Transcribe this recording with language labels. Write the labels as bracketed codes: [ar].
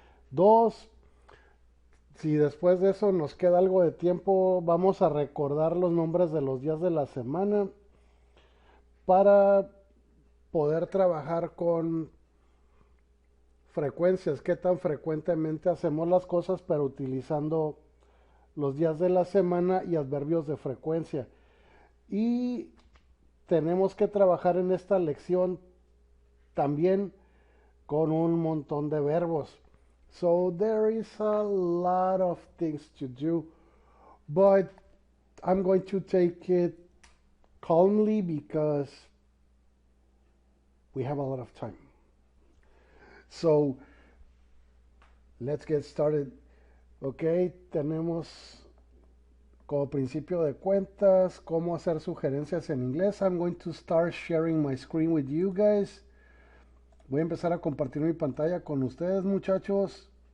[es] 2, si después de eso nos queda algo de tiempo, vamos a recordar los nombres de los días de la semana para poder trabajar con frecuencias, qué tan frecuentemente hacemos las cosas, pero utilizando los días de la semana y adverbios de frecuencia. Y tenemos que trabajar en esta lección también con un montón de verbos. [en] So there is a lot of things to do, but I'm going to take it calmly because we have a lot of time. So let's get started. [es] Ok, tenemos como principio de cuentas cómo hacer sugerencias en inglés. [en] I'm going to start sharing my screen with you guys. [es] Voy a empezar a compartir mi pantalla con ustedes, muchachos.